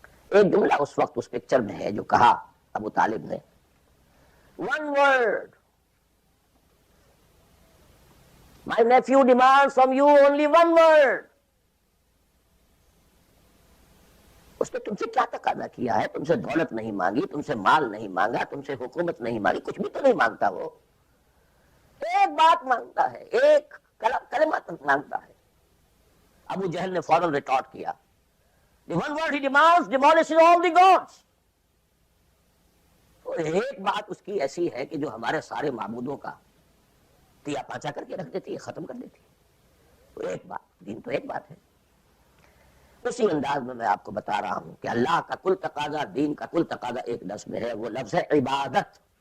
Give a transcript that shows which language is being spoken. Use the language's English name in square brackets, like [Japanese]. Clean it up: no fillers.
[Urdu] ایک جملہ اس وقت اس پکچر میں ہے جو کہا ابو طالب نے، [English] one word, my nephew demands from you only one word. [Urdu] اس نے تم سے کیا تقاضا کیا ہے؟ تم سے دولت نہیں مانگی، تم سے مال نہیں مانگا، تم سے حکومت نہیں مانگی، کچھ بھی تو نہیں مانگتا. وہ ایک بات مانگتا ہے، ایک کلمہ مانگتا ہے. ابو جہل نے فوراً ریٹارٹ کیا، [English] the one word he demands demolishes all the gods. [Urdu] ایک بات اس کی ایسی ہے کہ جو ہمارے سارے معبودوں کا تیا پاچا کر کے رکھ دیتی ہے، ختم کر دیتی ہے. ایک بات، دین تو ایک بات ہے. اسی انداز میں آپ کو بتا رہا ہوں کہ اللہ کا کل تقاضا، دین کا کل تقاضا ایک لفظ میں ہے، وہ لفظ ہے عبادت.